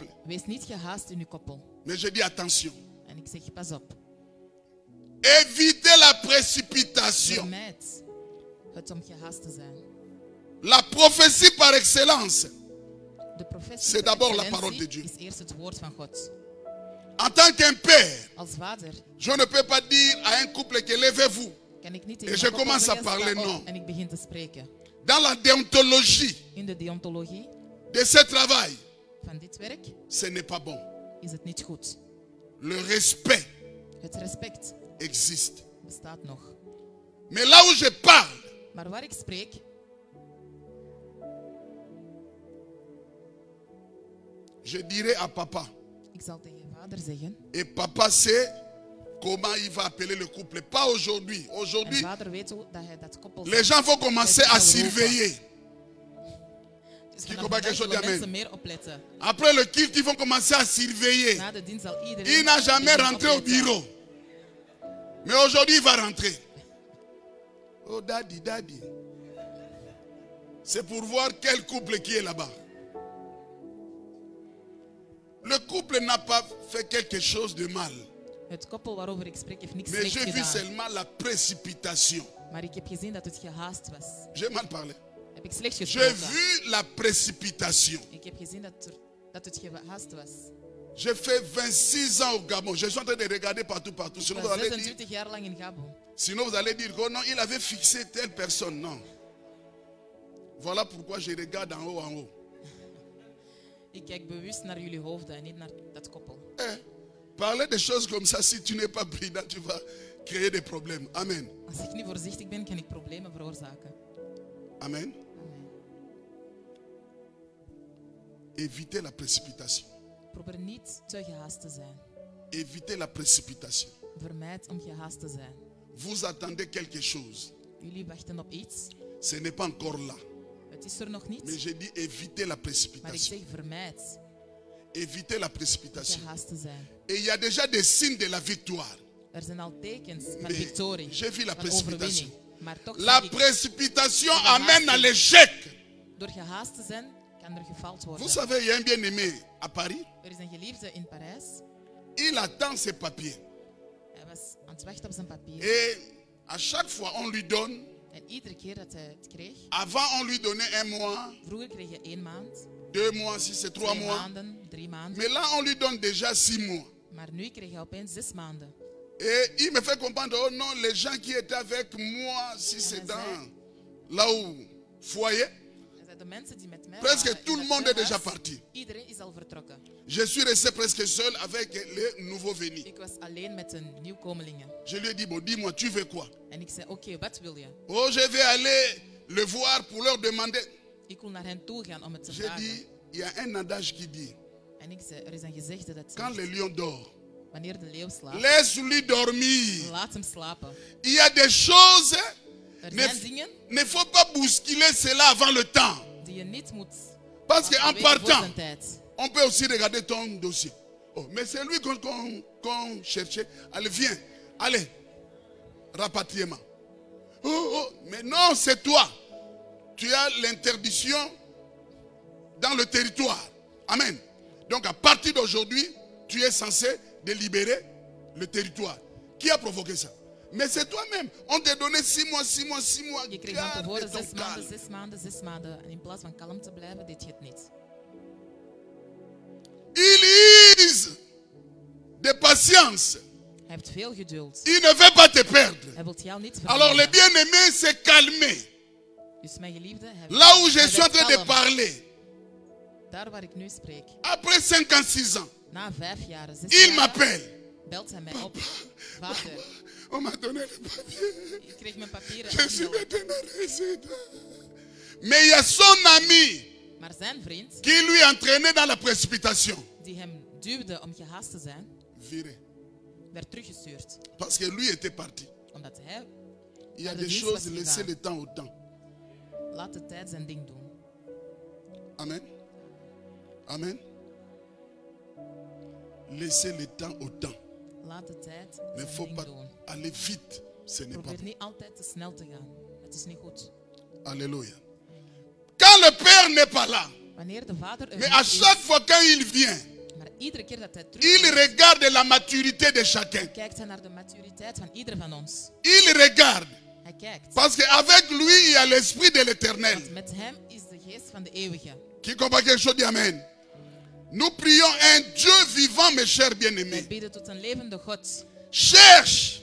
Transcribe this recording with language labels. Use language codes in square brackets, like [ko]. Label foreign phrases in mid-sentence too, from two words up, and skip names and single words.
[nl] Wees niet gehaast in uw koppel. [fr] Mais je dis attention. [nl] En ik zeg, pas op. [fr] Évitez la précipitation. [nl] Vermijd het om gehaast te zijn. [fr] La prophétie par excellence, [nl] De profetie [fr] C'est d'abord la [nl] excellentie [fr] parole de Dieu. [nl] is eerst het woord van God. [fr] en tant qu'un père, [nl] Als vader [fr] je ne peux pas dire à un couple que levez-vous. [nl] kan ik niet [fr] Et [nl] tegen [fr] je [nl] een koppel [fr] commence à [nl] zeggen, [fr] parler, [nl] sta op, [fr] non. [nl] en ik begin te spreken. [fr] Dans la déontologie [nl] In de deontologie [fr] de ce travail, [nl] van dit werk [fr] ce n'est pas bon. [nl] is het niet goed. [fr] Le respect [nl] Het respect [fr] existe. [nl] bestaat nog. [fr] Mais là où je parle, [nl] Maar waar ik spreek, [fr] je dirais à papa. [nl] ik zal tegen vader zeggen. [fr] Et papa sait comment il va appeler le couple. Pas aujourd'hui. [nl] En [fr] Aujourd'hui, [nl] vader weet hoe dat hij dat koppel [fr] les gens vont commencer à surveiller. [nl] Dus [fr] Qui [nl] vanaf [fr] combat [nl] vandaag [fr] quelque chose [nl] zullen [fr] d'amen. [nl] mensen meer opletten. [fr] Après le culte, ils vont commencer à surveiller. [nl] Na de dienst zal iedereen [fr] Il n'a jamais [nl] beginnen [fr] rentré au [nl] opletten. [fr] bureau. Mais aujourd'hui, il va rentrer. [en] Oh, daddy, daddy. [fr] C'est pour voir quel couple qui est là-bas. Le couple n'a pas fait quelque chose de mal. [nl] Het koppel waarover ik spreek heeft niks [fr] Mais [nl] slecht [fr] j'ai vu [nl] gedaan. [fr] seulement la précipitation. [nl] Maar ik heb gezien dat het gehaast was. [fr] J'ai mal parlé. [nl] Heb ik slecht [fr] J'ai [nl] gesproken. [fr] vu la précipitation. [nl] Ik heb gezien dat het gehaast was. [fr] J'ai fait 26 ans au Gabon. Je suis en train de regarder partout. [nl] Ik [fr] Sinon, [nl] was [fr] vous allez dire, [nl] 26 jaar lang in Gabon. [fr] sinon vous allez dire que non, il avait fixé telle personne. Non. Voilà pourquoi je regarde en haut, en haut. [nl] Ik kijk bewust naar jullie hoofden en niet naar dat koppel. [fr] Parler des choses comme ça, si tu n'es pas prudent, tu vas créer des problèmes. Amen. [nl] Als ik niet voorzichtig ben, kan ik problemen veroorzaken. Amen. [fr] Évitez la précipitation. [nl] Probeer niet te gehaast te zijn. [fr] Évitez la précipitation. [nl] Vermijd om gehaast te zijn. [fr] Vous attendez quelque chose. [nl] Jullie wachten op iets. [fr] Ce n'est pas encore là. [nl] Het is er nog [fr] Mais [nl] niet. [fr] j'ai dit évitez la [nl] Maar ik [fr] précipitation. [nl] zeg vermijd [fr] Évitez la précipitation. [nl] gehaast te zijn. [fr] Et il y a déjà des signes de la victoire. [nl] Er zijn al tekens van [fr] Mais [nl] victorie, [fr] j'ai vu la [nl] van [fr] précipitation. [nl] overwinning. Maar toch [fr] La [nl] zeg ik, [fr] précipitation amène à l'échec. [nl] door gehaast te zijn, kan er gefaald [fr] Vous [nl] worden. [fr] savez, il y a un bien-aimé à Paris. [nl] Er is een geliefde in Parijs. [fr] Il attend ses papiers. [nl] Hij was aan het wachten op zijn papier. [fr] Et à chaque fois, on lui donne. [nl] En iedere keer dat hij het kreeg, [fr] Avant, on lui donnait 1 mois, [nl] vroeger kreeg je 1 maand, [fr] 2 mois, si c'est 3 [nl] 2 [fr] mois. [nl] maanden, 3 maanden. [fr] Mais là, on lui donne déjà 6 mois. [nl] Maar nu kreeg hij opeens 6 maanden. [fr] Et il me fait comprendre, oh non, les gens qui étaient avec moi, si c'est dans là où foyer, [nl] Hij zei, de mensen die met mij [fr] presque [nl] waren in [fr] tout le [nl] het [fr] monde est [nl] huis, [fr] déjà parti. [nl] iedereen is al vertrokken. [fr] Je suis resté presque seul avec les nouveaux venus. [nl] Ik was alleen met de nieuwkomelingen. [fr] Je lui ai dit, bon, dis-moi, tu veux quoi? [nl] En ik zei, oké, wat wil je? [fr] Oh, je vais aller le voir pour leur demander. [nl] Ik wil naar hen toe gaan om het te [fr] J'ai [nl] vragen. [fr] dit, il y a un adage qui dit, [nl] En ik zei, er is een gezegde dat [fr] quand [nl] zegt, [fr] le lion dort, [nl] wanneer de leeuw slaapt, [fr] laisse-lui dormir. [nl] laat hem slapen. [fr] Il y a des choses, [nl] Er [fr] ne, [nl] zijn dingen [fr] ne faut pas bousculer cela avant le temps. [nl] die je niet moet [fr] Parce qu'en [nl] weten voor [fr] partant, [nl] zijn tijd. [fr] on peut aussi regarder ton dossier. Oh, mais c'est lui qu'on cherchait. Allez, viens. Allez. Rapatriement. Oh, mais non, c'est toi. Tu as l'interdiction dans le territoire. Amen. Donc à partir d'aujourd'hui, tu es censé délibérer le territoire. Qui a provoqué ça? Mais c'est toi-même. On t'a donné 6 mois, 6 mois, 6 mois. [nl] Je kreeg van tevoren [fr] Garde ton [nl] 6 maanden, [fr] calme. [nl] 6 maanden, 6 maanden. En in plaats van kalm te blijven, deed je het niet. [fr] Il use de patience. [nl] Hij heeft veel geduld. [fr] Il ne veut pas te perdre. [nl] Hij wil jou niet [fr] Alors le [nl] verliezen. [fr] bien-aimé s'est calmé. [nl] Dus mijn geliefde, hij [fr] Là où je [nl] hij [fr] suis en [nl] werd [fr] train de [nl] kalm. [fr] parler, [nl] Daar waar ik nu spreek. [fr] après 56 ans, [nl] Na 5 jaar, 6 [fr] il [nl] jaar, [fr] m'appelle. [nl] belt hij mij op. Vader, [fr] On m'a donné le papier. [nl] ik kreeg mijn papieren. [fr] Je suis [nl] en [fr] maintenant résident. Mais il y a son ami [nl] Maar zijn vriend, [fr] qui lui entraînait dans la précipitation. [nl] die hem duwde om gehaast te zijn, [fr] Viré. [nl] werd teruggestuurd. [fr] Parce que lui était parti. [nl] Omdat hij, [fr] Il y a [nl] de [fr] des [nl] dienst [fr] choses, [nl] was [fr] laissez [nl] gegaan. [fr] le temps au temps. [nl] laat de tijd zijn ding doen. Amen. Amen. [fr] Laissez le temps au temps. [nl] Laat de tijd [fr] Mais il ne [nl] zijn [fr] faut [nl] ding [fr] pas [nl] doen. [fr] aller vite. Ce n'est pas [nl] Probeer [fr] bon. [nl] niet altijd te snel te gaan. Het is niet goed. [fr] Alléluia. Quand le Père n'est pas là, [nl] Wanneer de vader er [fr] mais à [nl] niet is, [fr] chaque fois quand il vient, [nl] maar iedere keer dat hij [fr] il [nl] terugkomt, [fr] regarde la maturité de chacun. [nl] kijkt hij naar de maturiteit van ieder van ons. [fr] Il regarde. [nl] Hij kijkt. [fr] Parce qu'avec lui, il y a l'esprit de l'éternel. [nl] Want met hem is de geest van de eeuwige. [fr] Qui comprend quelque chose dit Amen. Nous prions un Dieu vivant, mes chers [nl] Wij [fr] bien-aimés. [nl] bidden tot een levende God. [fr] Cherche